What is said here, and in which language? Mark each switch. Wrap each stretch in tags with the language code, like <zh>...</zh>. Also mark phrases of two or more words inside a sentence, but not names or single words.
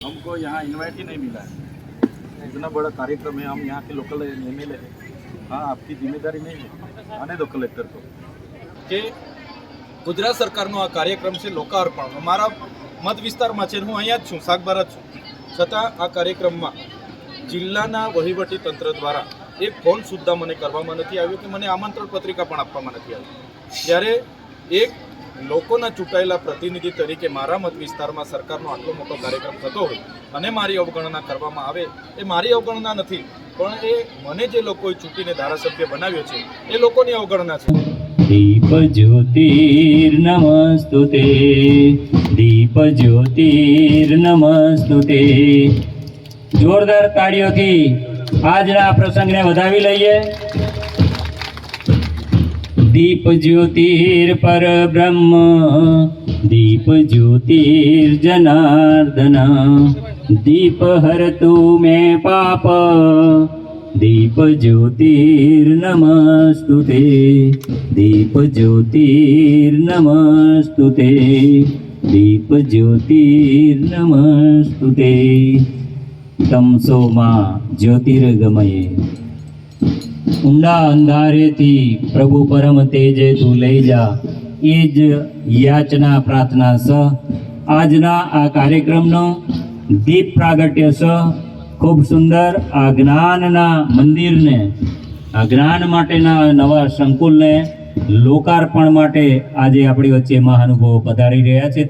<hi>हमको यहाँ इनवाइट ही नहीं मिला है। इतना बड़ा कार्यक्रम है, हम यहाँ के</hi> <en>local MLA</en> <hi>हैं। हाँ, आपकी जिम्मेदारी नहीं है, आने दो कलेक्टर को।</hi> <gu>કે ગુજરાત સરકારનો આ કાર્યક્રમ છે લોકાર્પણ. અમારા મત વિસ્તારમાં છે, હું અહીંયા જ છું, સાગબારા જ છું, છતાં આ કાર્યક્રમમાં જિલ્લાના વહીવટી તંત્ર દ્વારા એક ફોન સુદ્ધા મને કરવામાં નથી આવ્યો કે મને આમંત્રણ પત્રિકા પણ આપવામાં નથી આવી. ત્યારે એક લોકોના ચૂંટાયેલા પ્રતિનિધિ તરીકે મારા મત વિસ્તારમાં સરકારનો આટલો મોટો કાર્યક્રમ થતો હોય અને મારી અવગણના કરવામાં આવે, એ મારી અવગણના નથી, પણ એ મને જે લોકોએ ચૂંટીને ધારાસભ્ય બનાવ્યો છે એ લોકોની અવગણના છે.</gu> <sa>दीप ज्योतिर्नमस्तुते, दीप ज्योतिर्नमस्तुते.</sa> <gu>જોરદાર તાળીઓથી આજના પ્રસંગને વધાવી લઈએ.</gu> <sa>दीप ज्योतिर पर ब्रह्म, दीप ज्योतिर जनार्दन, दीप हरतु मे पाप, दीप ज्योतिर्नमस्तुते, दीप ज्योतिर्नमस्तुते, दीप ज्योतिर्नमस्तुते. तमसो मां ज्योतिर्गमये.</sa> <gu>ઊંડા અંધારેથી પ્રભુ પરમ તેજે તું લઈ જા, એ જ યાચના પ્રાર્થના સ આજના આ કાર્યક્રમનો દીપ પ્રાગટ્ય સ ખૂબ સુંદર આ જ્ઞાનના મંદિરને, આ જ્ઞાન માટેના નવા સંકુલને લોકાર્પણ માટે આજે આપણી વચ્ચે મહાનુભાવો પધારી રહ્યા છે.</gu>